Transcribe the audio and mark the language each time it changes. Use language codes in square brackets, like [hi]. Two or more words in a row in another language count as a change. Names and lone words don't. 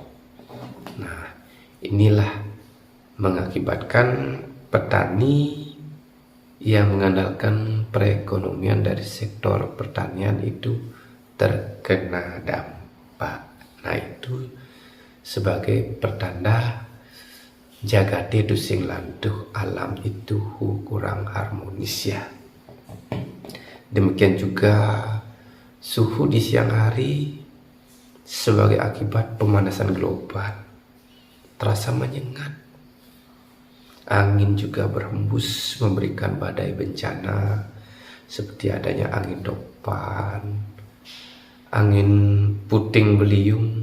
[id] Nah, inilah mengakibatkan petani yang mengandalkan perekonomian dari sektor pertanian itu terkena dampak. Nah, itu sebagai pertanda [ban] jagate tusing landuh, [id] alam itu kurang harmonis ya. Demikian juga suhu di siang hari sebagai akibat pemanasan global terasa menyengat. Angin juga berhembus memberikan badai bencana seperti adanya angin topan, angin puting beliung.